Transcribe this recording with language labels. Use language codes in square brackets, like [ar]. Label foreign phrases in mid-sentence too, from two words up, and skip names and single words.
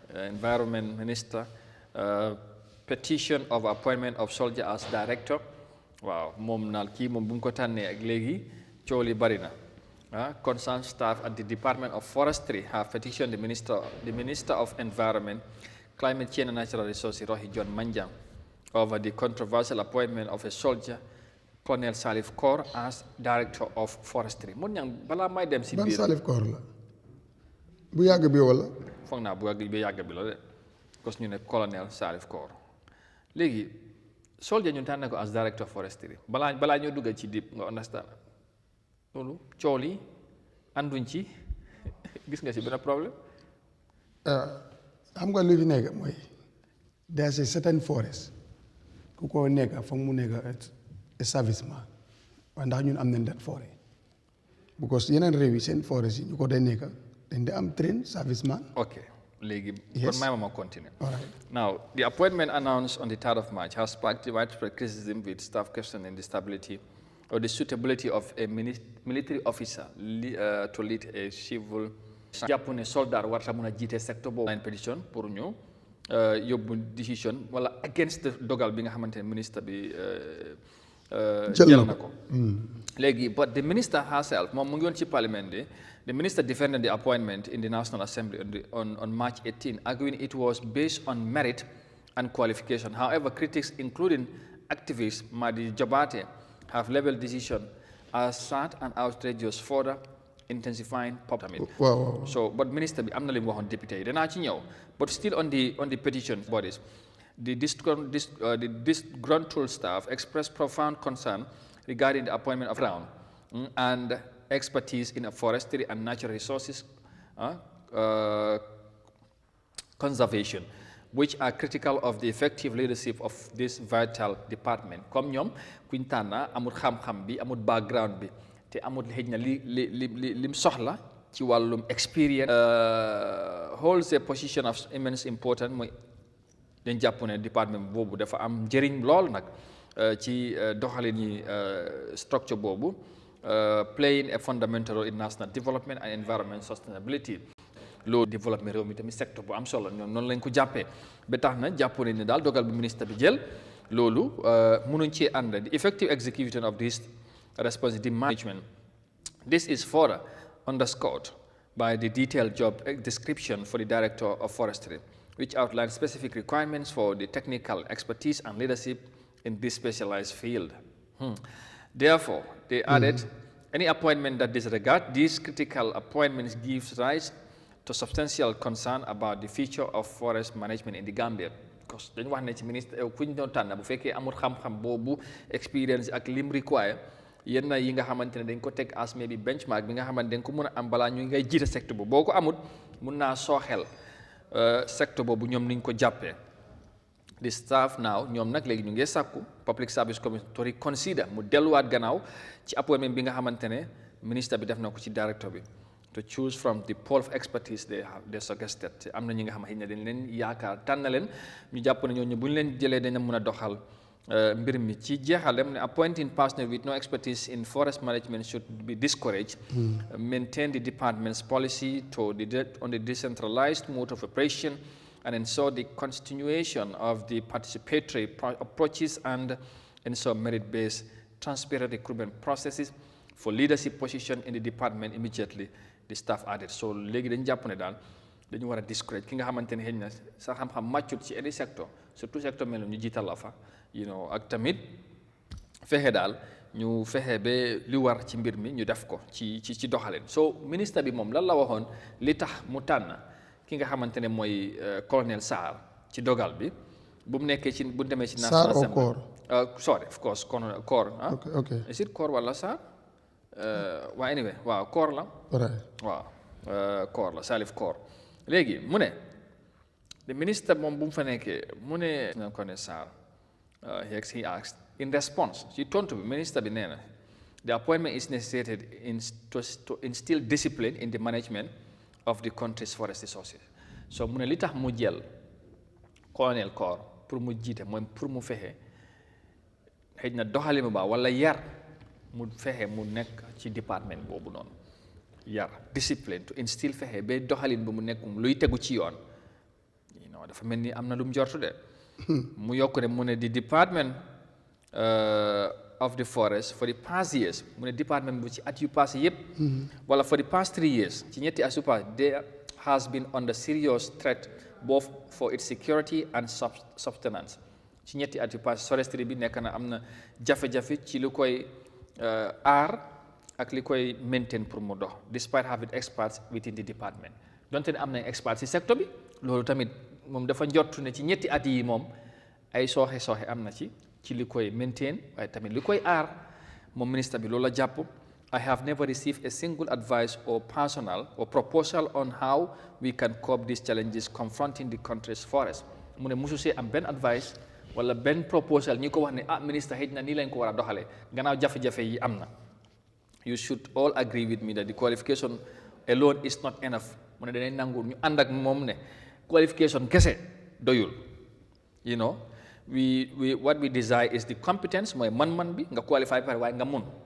[en] environment minister petition of appointment of soldier as director [wo] waaw moom naal kii moom bu mu ko tànnee ak léegi coow li bari na [en] concerned staff at the Department of Forestry have petitioned the Minister of Environment, Climate Change and Natural Resources, Rohey John Manjang, over the controversial appointment of a soldier, Colonel Salif Kaur, as Director of Forestry. [wo] Mun ñang bala may dem si biir. Ban Salif Kaur la bu yàgg bi wala. foog naa bu yàgg bi la de parce que ñu ne Colonel Salif Kaur léegi soldier ñu tànn ko [en] as Director of Forestry [wo] balaa ñoo dugg ci deep nga understand loolu coow li ànduñ ci gis nga si benn problème. xam nga lu fi nekk mooy [en] there's a certain forest [wo] ku ko nekk foog mu nekk [en] a serviceman [wo] waaye ndax ñun am nañ dat forêt because yeneen réew yi seen forest yi ñu ko day nekk dañ di am [en] train serviceman. [wo] Okay. Kon may continue. [en] All right. Now, the appointment announced on the 3rd of March has sparked widespread criticism with staff questioning the stability or the suitability of a military officer to lead a civil. Japonese soldier [wo] warta muna jité secteur bo line petition pour ñu yobbu decision wala [en] against the [wo] dogal bi nga xamantene minister bi jël nako. Legi [en] but the minister herself [wo] mom mu ngi won ci parliament de. [en] The minister defended the appointment in the National Assembly on March 18, arguing it was based on merit and qualification. However, critics, including activist Madi Jabate, have labeled the decision as sad and outrageous, further intensifying populism. Wow. So, but Minister, I'm not even deputy. But still on the petition bodies, the disgruntled staff expressed profound concern regarding the appointment of Brown and expertise in forestry and natural resources conservation, which are critical of the effective leadership of this vital department. [wo] Comme ñom kuñ tànna amul xam-xam bi amul background bi te amul xëj na lim soxla ci wàllum experience [en] holds a position of immense importance [wo] mooy dañ jàpp ne département boobu dafa am njëriñ lool nag ci doxalin yi structure boobu [en] playing a fundamental role in national development and environment sustainability. [wo] Loolu développement réew mi tamit secteur bu am solo ñoom noonu lañ ko jàppee ba tax na jàpp nañ ne daal dogal bi ministre bi jël loolu mënuñ ci ànd [en] the effective execution of this responsibility management. This is further underscored by the detailed job description for the Director of Forestry, which outlines specific requirements for the technical expertise and leadership in this specialized field. Therefore, they added, any appointment that disregards these critical appointments gives rise to substantial concern about the future of forest management in the Gambia. [wo] Because dañu wax ne ci ministre kuñ doon tànn bu fekkee amul xam-xam boobu experience ak lim require yenn yi nga xamante ne dañ ko teg [en] as maybe benchmark [wo] bi nga xamante dañ ko mën a am balaa ñu ngay jiite secteur boobu boo ko amut mun naa sooxel secteur boobu ñoom niñ ko jàppee. [en] The staff now [wo] ñoom nag léegi ñu ngi sàkku Public Service Commission [en] to reconsider [wo] mu delluwaat gannaaw ci appointment bi nga xamante ne ministre bi def na ko ci directeur bi [en] to choose from the pool of expertise they suggested. [wo] Am na ñi nga xam ne dañ leen yaakaar tànn leen ñu jàpp ne ñooñu bu ñu leen jëlee dañu mën a doxal mbir mi ci jeexalem ne [en] appointing personnel with no expertise in forest management should be discouraged. Maintain the department's policy on the decentralized mode of operation and ensure the continuation of the participatory approaches and ensure merit-based transparent recruitment processes for leadership position in the department immediately, the staff added. [wo] So léegi dañu jàpp ne daal dañu war a discourage ki nga xamante ne xëy na sa xam-xam màccut ci any secteur surtout secteur mel ñu jiital la fa ak tamit fexe daal ñu fexe ba li war ci mbir mi ñu def ko ci doxalin. So ministre bi moom lan la waxoon li tax mu tànn ki nga xamante ne mooy colonel Sarr ci dogal bi bu mu nekkee ci bu demee ci National Assembly. [en] Sorry, of course, Kaur. Okay. Is it Kaur wala Sarr? Well, anyway, [wo] waaw Kaur la. Waaw Kaur la Salif Kaur. Léegi mu ne [en] the minister [wo] moom bu mu fa nekkee mu ne colonel Sarr [en] he asked in response [wo] ci tontu bi ministre bi nee na [en] the appointment is necessary to instill discipline in the management of the country's forest resources. [wo] So mu ne li tax mu jël colonel Kaur pour mu jiite mooy pour mu fexe xëy na doxali mu baax wala yar mu fexe mu nekk ci département boobu noonu yar discipline [en] to instill [wo] fexe ba doxalin bi mu nekk luy tegu ci yoon dafa mel ni am na lu mu jortu de mu yokk ne mu ne [en] the department of the forest for the past years [wo] mu ne département bi ci at yu passé yëpp wala [en] for the past 3 years [wo] ci ñetti at yu passé [en] there has been under serious threat both for its security and sustenance [wo] ci ñetti at yu passé forestry bi nekk na am na jafe-jafe ci lu koy aar ak li koy maintain pour mu dox [en] despite having experts within the department [wo] donte ne am nañ experts ci secteur bi loolu tamit moom dafa njortu ne ci ñetti at yi moom ay sooxe am na ci li koy maintain waaye tamit li koy aar moom ministre bi loolu la jàpp [en] I have never received a single advice or personal or proposal on how we can cope these challenges confronting the country's forest [wo] mu ne musu see am benn advice wala benn proposal ñi ko wax ne ministre xëy na nii lañ ko war a doxalee gannaaw jafe-jafe yi am na [en] you should all agree with me that the qualification alone is not enough [wo] mu ne danañ nangu ñu ànd ak moom ne qualification kese doyul [en] you know what we desire is the competence [wo] mooy man-man bi nga qualify pare waaye nga mun